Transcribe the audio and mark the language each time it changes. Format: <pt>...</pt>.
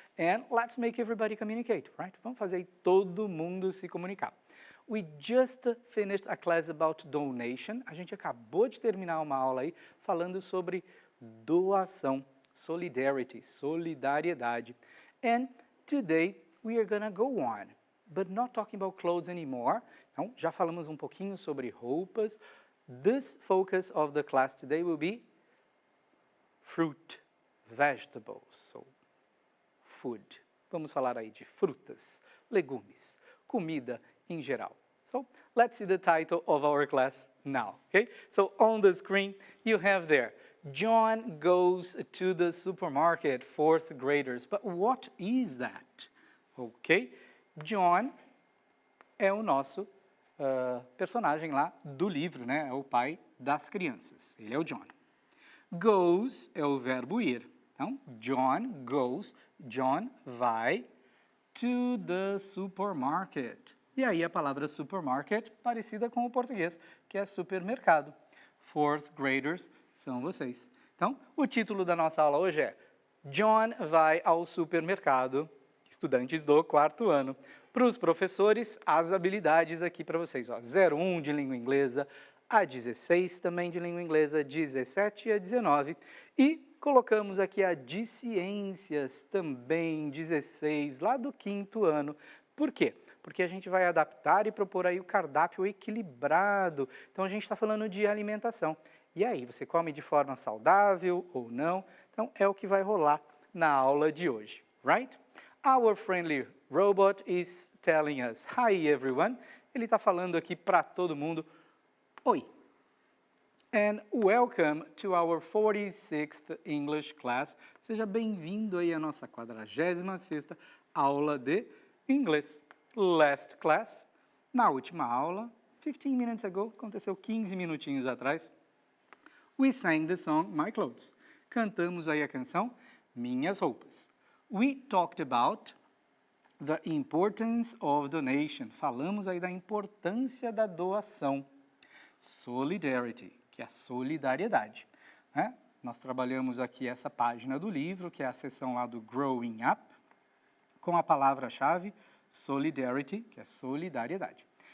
<en>And let's make everybody communicate, right?</en> <pt>Vamos fazer aí todo mundo se comunicar.</pt> <en>We just finished a class about donation.</en> <pt>A gente acabou de terminar uma aula aí falando sobre doação, solidarity, solidariedade.</pt> <en>And today we are gonna go on, but not talking about clothes anymore.</en> <pt>Então, já falamos um pouquinho sobre roupas.</pt> <en>This focus of the class today will be fruit, vegetables, so food.</en> <pt>Vamos falar aí de frutas, legumes, comida em geral.</pt> <en>So, let's see the title of our class now, okay? So, on the screen, you have there, John goes to the supermarket, fourth graders. But what is that? Okay?</en> <pt>John é o nosso personagem lá do livro, né? É o pai das crianças. Ele é o John. Goes é o verbo ir. Então, John goes, John vai</pt> <en>to the supermarket.</en> <pt>E aí a palavra supermarket parecida com o português, que é supermercado.</pt> <en>Fourth graders</en> <pt>são vocês. Então, o título da nossa aula hoje é John vai ao supermercado, estudantes do quarto ano. Para os professores, as habilidades aqui para vocês. Ó, 01 de língua inglesa, a 16 também de língua inglesa, 17 e a 19. E colocamos aqui a de ciências também, 16, lá do quinto ano. Por quê? Porque a gente vai adaptar e propor aí o cardápio equilibrado. Então, a gente está falando de alimentação. E aí, você come de forma saudável ou não? Então, é o que vai rolar na aula de hoje, right?</pt> <en>Our friendly robot is telling us, hi everyone.</en> <pt>Ele está falando aqui para todo mundo, oi.</pt> <en>And welcome to our 46th English class.</en> <pt>Seja bem-vindo aí à nossa 46ª aula de inglês.</pt> <en>Last class,</en> <pt>na última aula,</pt> <en>15 minutes ago,</en> <pt>aconteceu 15 minutinhos atrás,</pt> <en>we sang the song My Clothes.</en> <pt>Cantamos aí a canção Minhas Roupas.</pt> <en>We talked about the importance of donation.</en> <pt>Falamos aí da importância da doação. Solidarity, que é a solidariedade. Né? Nós trabalhamos aqui essa página do livro, que é a seção lá do Growing Up, com a palavra-chave solidarity, que é solidariedade.</pt>